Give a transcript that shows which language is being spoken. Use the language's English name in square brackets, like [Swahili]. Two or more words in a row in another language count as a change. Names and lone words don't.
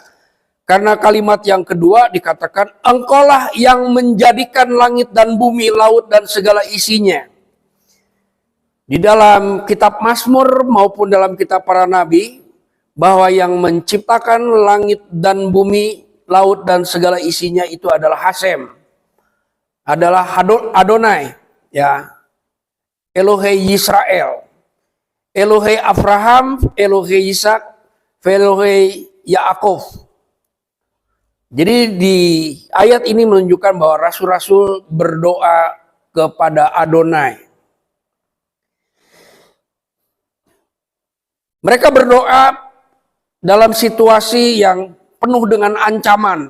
[Indonesian] Karena kalimat yang kedua dikatakan, Engkaulah yang menjadikan langit dan bumi, laut dan segala isinya. Di dalam kitab Mazmur maupun dalam kitab para nabi, bahwa yang menciptakan langit dan bumi, laut dan segala isinya itu adalah Hasem, adalah Adonai, ya, [Hebrew] אלוהי ישראל, אלוהי אברהם, אלוהי יצחק, אלוהי יעקב. [Indonesian] Jadi di ayat ini menunjukkan bahwa rasul-rasul berdoa kepada Adonai. Mereka berdoa dalam situasi yang penuh dengan ancaman.